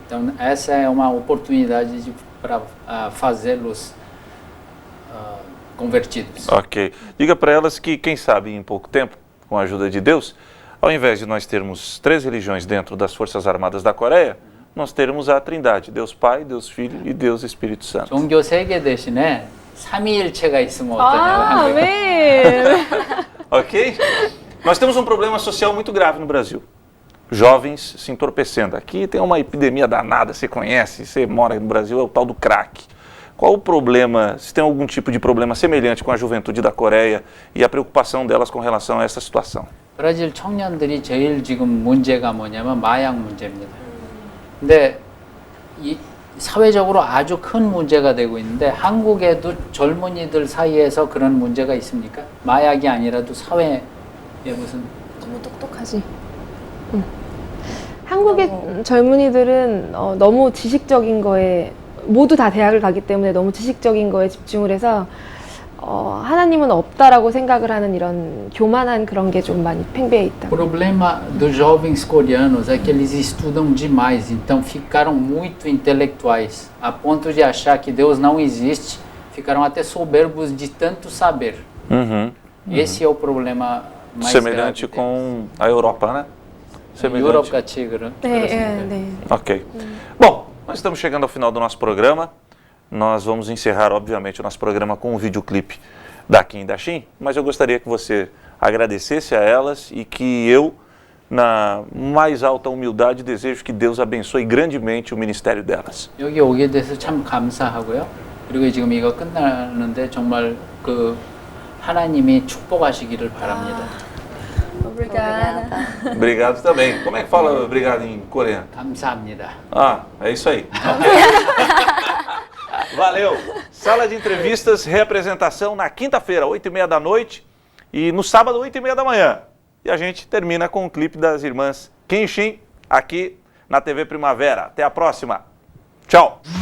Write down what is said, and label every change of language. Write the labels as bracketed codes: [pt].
[pt] Então, essa é uma oportunidade para fazê-los convertidos. Ok. Diga para elas que, quem sabe, em pouco tempo, com a ajuda de Deus, ao invés de nós termos 3 religiões dentro das Forças Armadas da Coreia, nós teremos a Trindade, Deus Pai, Deus Filho e Deus Espírito Santo. [ko] 종교 3개 대신에 삼위일체가 있으면 어떠냐고. 아멘. [pt] Ok? Nós temos um problema social muito grave no Brasil. Jovens se entorpecendo. Aqui tem uma epidemia danada, você conhece, você mora no Brasil, é o tal do crack. Qual o problema, se tem algum tipo de problema semelhante com a juventude da Coreia e a preocupação delas com relação a essa situação? [ko] 브라질 청년들이 제일 지금 문제가 뭐냐면 마약 문제입니다. 근데 이 사회적으로 아주 큰 문제가 되고 있는데 한국에도 젊은이들 사이에서 그런 문제가 있습니까? 마약이 아니라도 사회에 무슨 너무 똑똑하지. 한국의 젊은이들은 너무 지식적인 거에 모두 다 대학을 가기 때문에 너무 지식적인 거에 집중을 해서 하나님은 없다라고 생각을 하는 이런 교만한 그런 게 좀 많이 팽배해 있다. [pt] O problema dos jovens coreanos é que eles estudam demais, então ficaram muito intelectuais, a ponto de achar que Deus não existe, ficaram até soberbos de tanto saber. Esse é o problema mais Semelhante grave com a Europa, né? [ko] 유럽 같이 네. [pt] Ok. Bom, nós estamos chegando ao final do nosso programa. Nós vamos encerrar, obviamente, o nosso programa com um videoclipe da Kim e da Shin, mas eu gostaria que você agradecesse a elas e que eu, na mais alta humildade, desejo que Deus abençoe grandemente o ministério delas. [ko] 여기 오게 돼서 참 감사하고요. 그리고 지금 이거 끝나는데 정말 그 하나님이 축복하시기를 바랍니다. [pt] Obrigada. Obrigado também. Como é que fala obrigado em coreano? [ko] 감사합니다. [pt] Ah, é isso aí. Valeu. Sala de entrevistas, reapresentação na quinta-feira, 8h30 da noite e no sábado, 8h30 da manhã. E a gente termina com o clipe das irmãs Kim e Shin aqui na TV Primavera. Até a próxima. Tchau.